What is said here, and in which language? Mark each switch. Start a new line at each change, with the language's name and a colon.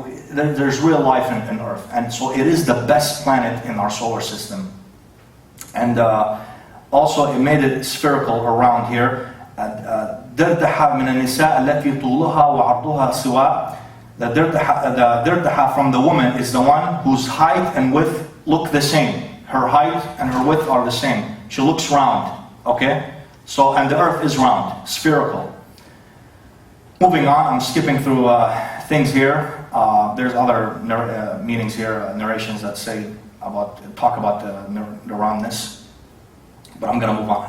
English: There's real life in Earth, and so it is the best planet in our solar system. And also, it made it spherical around here.
Arabic: دردحة من النساء التي طولها وعرضها سواء.
English: The dardha from the woman is the one whose height and width look the same. Her height and her width are the same. She looks round. Okay, so and the Earth is round, spherical. Moving on, I'm skipping through things here. There's other meanings here, narrations that talk about the roundness. But I'm going to move on.